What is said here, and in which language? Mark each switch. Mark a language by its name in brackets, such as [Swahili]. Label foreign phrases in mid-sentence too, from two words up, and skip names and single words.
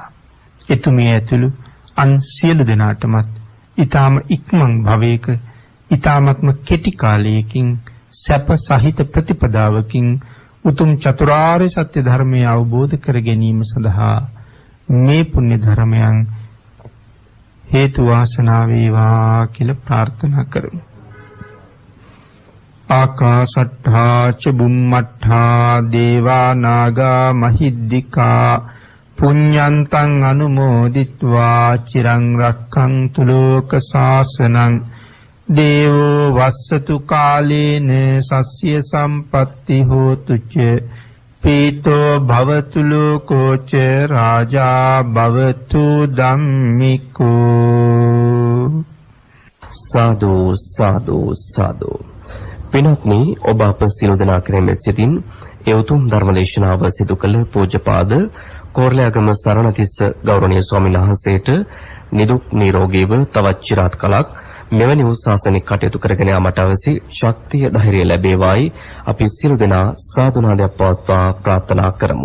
[Sinhala] එතුමිය ඇතුළු අන් සියලු දෙනාටමත් ඊ타ම ඉක්මන් භවයක ඊ타මත්ම කෙටි කාලයකින් සැප සහිත ප්‍රතිපදාවකින් උතුම් චතුරාර්ය සත්‍ය ධර්මය අවබෝධ කර ගැනීම සඳහා මේ පුණ්‍ය ධර්මයන් හේතු වාසනා වේවා කියලා ප්‍රාර්ථනා කරමු. [Pali] ආකාශට්ඨා ච බුම්මට්ඨා දේවා නාග මහිද්దికා පුඤ්ඤන්තං අනුමෝදිත්වා චිරං රක්ඛන්තු ලෝක ශාසනං දේවෝ වස්සතු කාලේන සස්්‍ය සම්පත්ති හෝතු ච පීතෝ භවතු ලෝකෝ ච රාජා භවතු ධම්මිකෝ. [Sinhala] සාදු සාදු සාදු. පින්වත්නි, ඔබ අප සියලු දෙනා කෙරෙහිම සිතින් ඒ උතුම් ධර්මදේශනාව සිදු කළ පූජ්‍යපාද කෝරළයාගම සරණතිස්ස ගෞරවනීය ස්වාමීන් වහන්සේට නිදුක් නිරෝගීව තවත් চিරාත් කලක් මෙවැනි උසාසනික කටයුතු කරගෙන යාමට අවශ්‍ය ශක්තිය ධෛර්යය ලැබේවායි අපි සියලු දෙනා සාදු නාදයක් පවත්වා ප්‍රාර්ථනා කරමු.